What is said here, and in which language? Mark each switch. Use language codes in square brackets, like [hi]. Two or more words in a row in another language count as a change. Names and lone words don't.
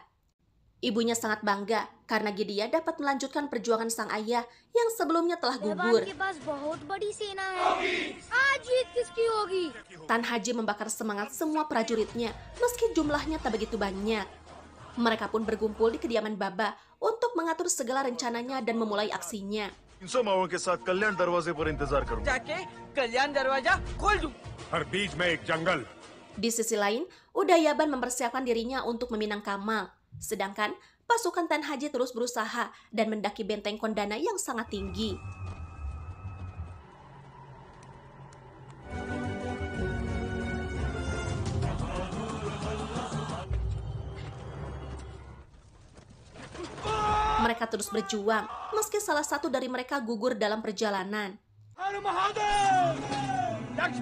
[id] Ibunya sangat bangga karena Gidia dapat melanjutkan perjuangan sang ayah yang sebelumnya telah gugur. Tan Haji membakar semangat semua prajuritnya, meski jumlahnya tak begitu banyak. Mereka pun berkumpul di kediaman Baba untuk mengatur segala rencananya dan memulai aksinya. [hi] 300 माओं के साथ कल्याण दरवाजे पर इंतजार करूंगा जाके कल्याण दरवाजा खोल दूं। हर बीच में एक जंगल। [id] Di sisi lain, Udayaban mempersiapkan dirinya untuk meminang Kamal. Sedangkan pasukan Tan Haji terus berusaha dan mendaki benteng Kondana yang sangat tinggi. Mereka terus berjuang, meski salah satu dari mereka gugur dalam perjalanan.